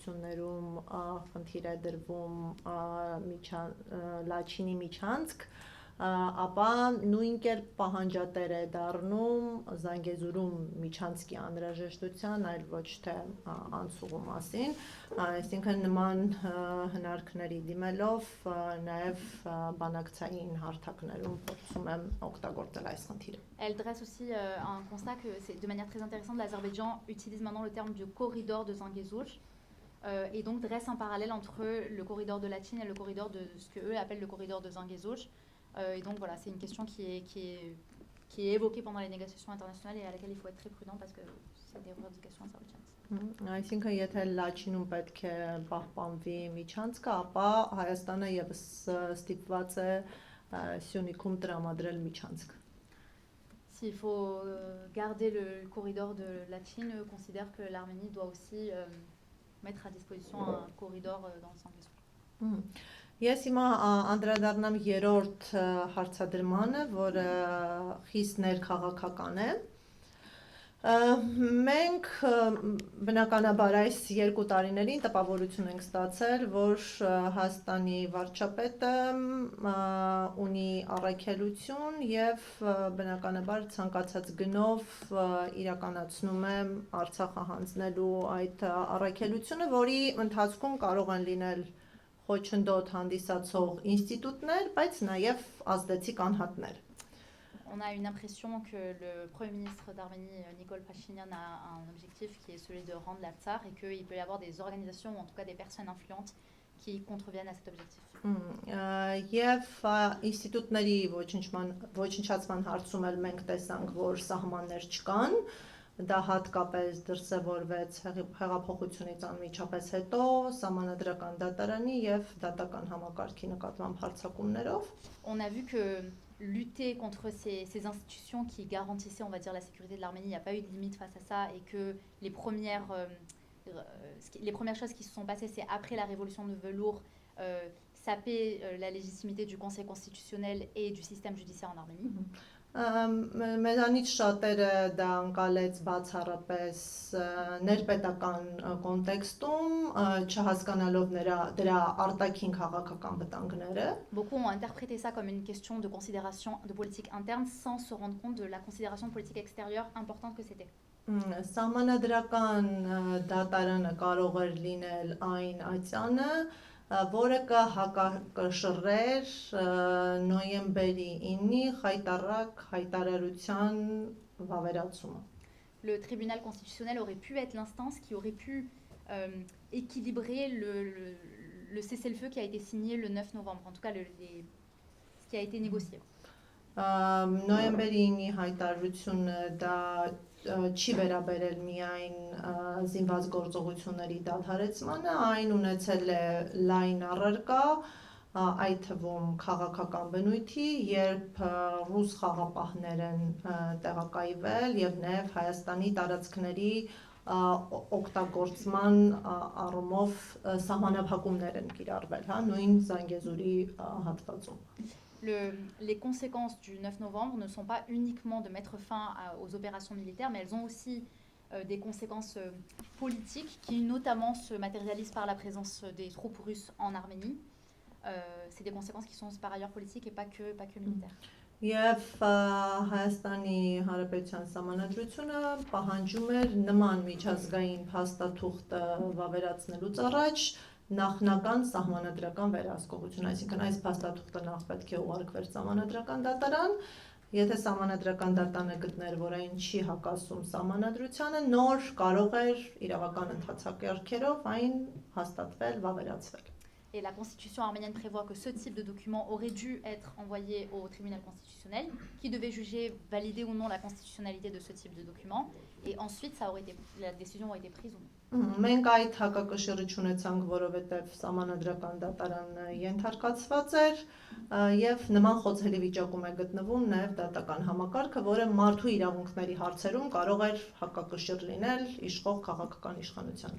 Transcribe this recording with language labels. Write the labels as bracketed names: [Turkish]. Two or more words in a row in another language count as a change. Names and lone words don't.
[Armenian] բանակցություններում խնդիր է դրվում Լաչինի միջանցք, ապա նույն կերպ պահանջատեր է դառնում Զանգեզուրում միջանցքի անհրաժեշտության, այլ ոչ թե անցուղու մասին, այսինքն նման հնարքների դիմելով նաև բանակցային հարթակներում փորձում եմ օգտագործել այս խնդիրը։ [French] Elle dresse aussi un constat que c'est de manière très intéressante, l'Azerbaïdjan utilise maintenant le terme du corridor de Zangezur et donc dresse un parallèle entre le corridor de Latchine et le corridor de ce qu'eux appellent le corridor de Zangezur. Et donc voilà, c'est une question qui est évoquée pendant les négociations internationales et à laquelle il faut être très prudent parce que c'est des revendications azerbaïdjanaises. [Armenian] Այսինքն եթե Լաչինում պետք է պահպանվի միջանցքը, ապա Հայաստանը եւս ստիպված է Սյունիքում տրամադրել միջանցք։ [French] S'il faut garder le corridor de Latchine, eux considèrent que l'Arménie doit aussi mettre à disposition un corridor dans le Zangezur. [Armenian] Ես հիմա անդրադառնամ երրորդ հարցադրմանը, որը խիստ ներքաղաքական է։ Մենք բնականաբար այս 2 տարիներին տպավորություն ենք ստացել, որ Հայաստանի վարչապետը ունի առաքելություն եւ բնականաբար ցանկացած գնով իրականացնում է Արցախը հանձնելու այդ առաքելությունը, որի ընթացքում կարող են լինել խոչընդոտ հանդիսացող ինստիտուտներ, բայց նաև ազդեցիկ անհատներ։ [French] On a une impression que le Premier ministre d'Arménie, Nikol Pachinian, a un objectif qui est celui de rendre l'Artsakh et qu'il peut y avoir des organisations ou en tout cas des personnes influentes qui contreviennent à cet objectif. [Armenian] Եվ ինստիտուտների ոչնչացման հարցում էլ մենք տեսանք, որ սահմաններ չկան, դա հատկապես դրսևորվեց հեղափոխությունից անմիջապես հետո սահմանադրական դատարանի եւ դատական համակարգի նկատմամբ հարձակումներով։ [French] On a vu que lutter contre ces institutions qui garantissaient, on va dire, la sécurité de l'Arménie, il n'y a pas eu de limite face à ça et que les premières choses qui se sont passées, c'est après la révolution de velours, saper la légitimité du Conseil constitutionnel et du système judiciaire en Arménie. [Armenian] Մեզանից շատերը դա անցալեց բացառապես ներպետական կոնտեքստում, չհասկանալով դրա արտաքին քաղաքական վտանգները։ [French] Beaucoup ont interprété ça comme une question de considération de politique interne sans se rendre compte de la considération de politique extérieure importante que c'était. [Armenian] Սահմանադրական դատարանը կարող էր լինել այն ացյանը, որը կհակակշռեր նոյեմբերի 9-ի խայտառակ հայտարարության վավերացումը։ [French] Le tribunal constitutionnel aurait pu être l'instance qui aurait pu équilibrer le cessez-le-feu qui a été signé le 9 novembre, en tout cas ce qui a été négocié. [Armenian] Նոյեմբերի 9-ի հայտարարությունը դա չի վերաբերել միայն զինված գործողությունների դադարեցմանը, այն ունեցել է լայն առարկա, այդ թվում քաղաքական բնույթի, երբ ռուս խաղապահներ են տեղակայվել եւ նաեւ Հայաստանի տարածքների օգտագործման առումով սահմանափակումներ են կիրառվել, նույն Զանգեզուրի հատվածում։ [French] Les conséquences du 9 novembre ne sont pas uniquement de mettre fin aux opérations militaires, mais elles ont aussi des conséquences politiques qui notamment se matérialisent par la présence des troupes russes en Arménie. C'est des conséquences qui sont par ailleurs politiques et pas que militaires. [Armenian] Եվ Հայաստանի Հանրապետության Սահմանադրությունը պահանջում էր նման միջազգային փաստաթուղթը վավերացնելուց առաջ նախնական սահմանադրական վերահսկողություն, այսինքն այս փաստաթուղթը նախ պետք է ուղարկվեր սահմանադրական դատարան, եթե սահմանադրական դատարանը գտներ, որ այն չի հակասում սահմանադրությանը, նոր կարող էր իրավական ընթացակարգերով այն հաստատվել, վավերացվել։ [French] Et la constitution arménienne prévoit que ce type de document aurait dû être envoyé au tribunal constitutionnel, qui devait juger, valider ou non la constitutionnalité de ce type de document, et ensuite la décision aurait été prise ou non. [Armenian] Մենք այդ հակակշիռը չունեցանք, որովհետև սահմանադրական դատարանը ենթարկացված էր եւ նման խոցելի վիճակում է գտնվում նաեւ դատական համակարգը, որը մարդու իրավունքների հարցերում կարող էր հակակշիռ լինել իշխող քաղաքական իշխանության։